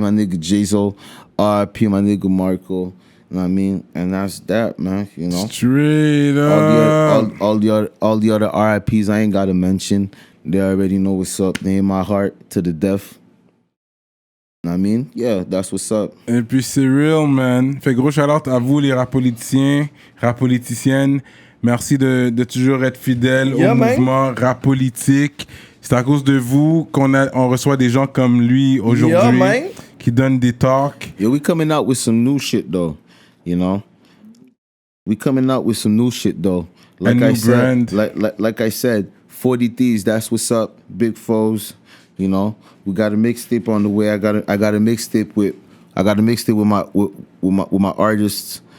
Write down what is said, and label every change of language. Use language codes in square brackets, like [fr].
[en] my nigga Jazo, R.I.P. my nigga Marco. You know what I mean? And that's that, man. You know, Straight up. all the other R.I.Ps I ain't gotta mention. They already know what's up. They in my heart to the death. I mean, yeah, that's what's up. [fr] Et puis c'est real, man. Fait gros shout-out à vous, les rap-politiciens, rap-politiciennes. Merci de toujours être fidèles [en] Yeah, [fr] au [en] man. [fr] mouvement rap-politique. C'est à cause de vous on reçoit des gens comme lui aujourd'hui [en] Yeah, man. [fr] qui donnent des talks. [en] Yeah, we coming out with some new shit though. You know, we coming out with some new shit though. Like new I said, brand. like I said, 40 Thieves. That's what's up. Big Foes. You know, we got a mixtape on the way. I got a mixtape with my artists.